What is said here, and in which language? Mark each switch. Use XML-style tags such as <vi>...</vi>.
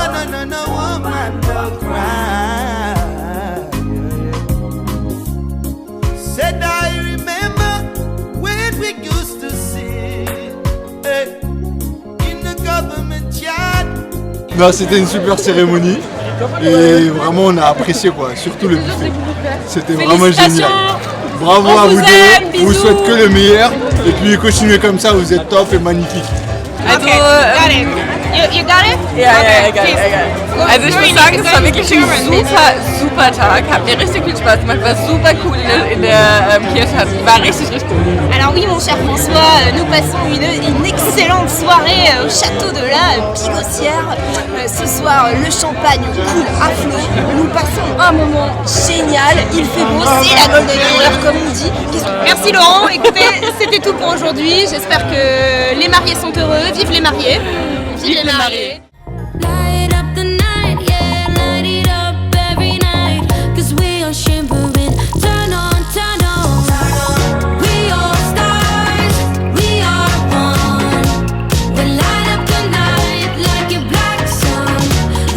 <en>No, woman, no cry. Said I remember when we used to sit in the government yard.</en> <fr>Non, c'était une super cérémonie et vraiment on a apprécié quoi, surtout le buffet. C'était vraiment génial. Bravo à vous deux, on vous souhaite que le meilleur et puis continuez comme ça, vous êtes top et magnifique.</fr> <en>Also, got it. You got it? Ja, I got it.</en> <de>Also ich muss sagen, es war wirklich ein super Tag. Hat mir richtig viel Spaß gemacht, war super cool in der Kirche, war richtig gut.</de> <fr>Alors oui mon cher François, nous passons une excellente soirée au château de la Bigossière. Ce soir, le champagne coule à flot. Nous passons un moment génial. Il fait beau, c'est la golden hour comme on dit. Merci Laurent, écoutez, c'était tout pour aujourd'hui. J'espère que les mariés sont heureux. Vive les mariés. Vive les mariés.</fr> <en>Light up the night, yeah, light it up every night. 'Cause we are shimmering, turn on, turn on. We are stars, we are one. We light up the night like a black sun.</en>